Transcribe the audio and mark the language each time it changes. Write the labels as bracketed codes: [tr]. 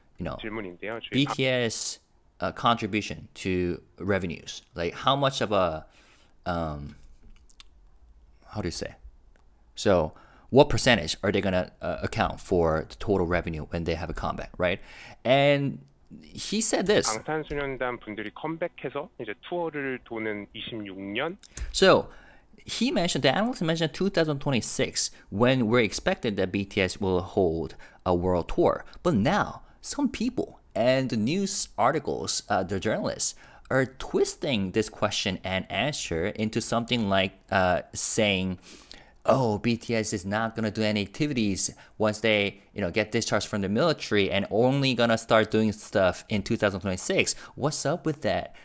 [ko] 질문인데요. [en] BTS contribution to revenues. Like how much of a, how do you say? So what percentage are they going to account for the total revenue when they have a comeback, right? And he said this. [ko] 방탄소년단 분들이 컴백해서 이제 투어를 도는 26년. [en] So he mentioned, the analyst mentioned 2026 when we're expected that BTS will hold a world tour. But now some people and the news articles, the journalists, are twisting this question and answer into something like saying, oh, BTS is not going to do any activities once they, get discharged from the military and only going to start doing stuff in 2026. What's up with that?